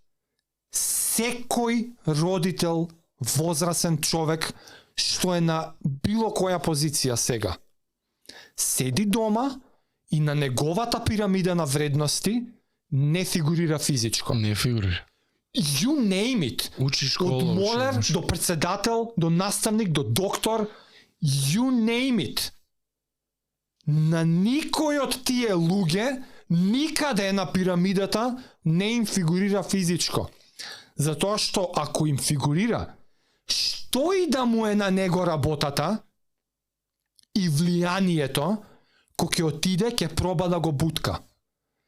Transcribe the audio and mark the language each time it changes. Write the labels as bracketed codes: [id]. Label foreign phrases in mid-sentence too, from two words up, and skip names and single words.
[mk] Секој родител, возрасен човек што е на било која позиција сега седи дома и на неговата пирамида на вредности не фигурира физичко. Не фигурира. [en] You name it. [mk] Учи школа. Од молер учи. до председател, до наставник, до доктор, [en] you name it. [mk] На никој од тие луѓе никаде на пирамидата не им фигурира физичко. Затоа што ако им фигурира, што и да му е на него работата и влијанието, кој ќе отиде, ќе проба да го бутка.